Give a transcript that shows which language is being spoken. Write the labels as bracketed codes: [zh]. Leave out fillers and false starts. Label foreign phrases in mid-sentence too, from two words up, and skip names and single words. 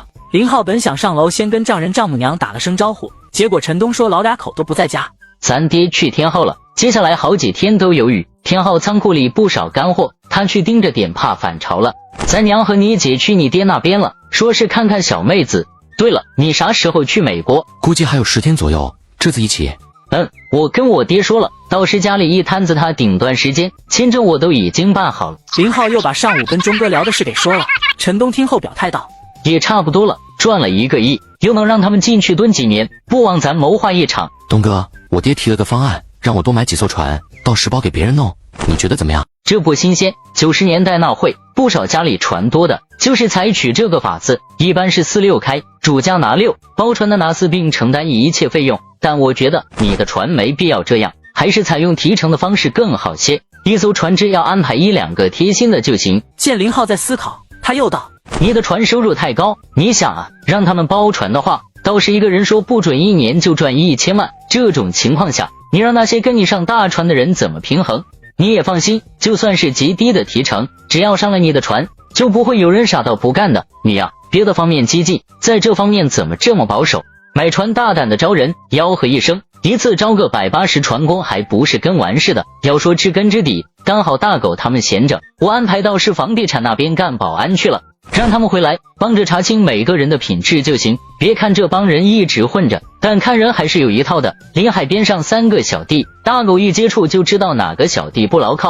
[zh] 林浩本想上樓先跟丈人丈母娘打了聲招呼，結果陳東說老2口都不在家。咱爹去天后了，接下來好幾天都有雨，天后倉庫裡不少乾貨，他去盯着點怕反潮了。咱娘和你姐去你爹那邊了，說是看看小妹子。對了，你啥時候去美國？估計還有10天左右，這次一起。我跟我爹說了，到時家裡一攤子他頂段時間，簽證我都已經辦好了。林浩又把上午跟鐘哥聊的事給說了。陳東听後表態道： 也差不多了，賺了1個億，又能讓他們進去蹲幾年，不枉咱謀劃一場。東哥，我爹提了個方案，讓我多買幾艘船，到時包給別人弄，你覺得怎麼樣？這不新鮮，90年代那會不少家裡船多的，就是採取這個法子，一般是4、6開，主家拿6，包船的拿4，並承擔一切費用。但我覺得你的船沒必要這樣，還是採用提成的方式更好些。一艘船只要安排1、2個貼心的就行。見林浩在思考，他又道： 你的船收入太高，你想啊，讓他們包船的話，倒是一個人說不准1年就賺1000萬，這種情況下，你讓那些跟你上大船的人怎麼平衡？你也放心，就算是極低的提成，只要上了你的船，就不会有人傻到不幹的。你呀，別的方面激進，在這方面怎麼這麼保守？買船大膽的招人，吆喝一聲，一次招個180船工，還不是跟完似的。要說知根知底，剛好大狗他們閒着，我安排到市房地產那邊幹保安去了，讓他們回來幫着查清每個人的品質就行。別看這幫人一直混着，但看人還是有一套的。臨海邊上3個小弟，大狗一接觸就知道哪個小弟不牢靠。